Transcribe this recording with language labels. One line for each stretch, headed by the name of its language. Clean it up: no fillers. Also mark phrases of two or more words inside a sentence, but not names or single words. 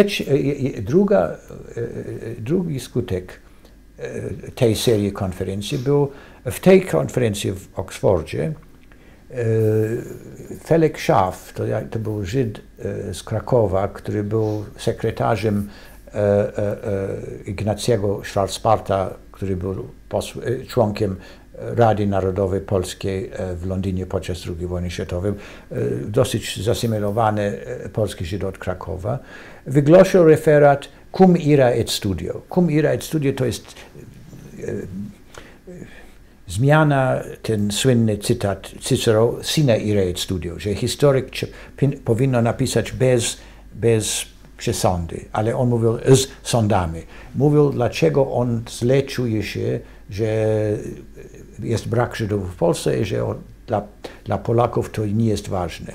Polish: Drugi skutek tej serii konferencji był, w tej konferencji w Oksfordzie, Felix Schaff, to był Żyd z Krakowa, który był sekretarzem Ignacego Schwarzbarta, który był członkiem Rady Narodowej Polskiej w Londynie podczas II wojny światowej, dosyć zasymilowany polski Żyd od Krakowa, wygłosił referat Cum ira et studio. Cum ira et studio to jest zmiana, ten słynny cytat Cicero,
Latin: sine ira et studio,
Polish: że historyk powinno napisać bez przesądy, ale on mówił z sądami. Mówił, dlaczego on źle czuje się, że jest brak Żydów w Polsce i że dla Polaków to nie jest ważne.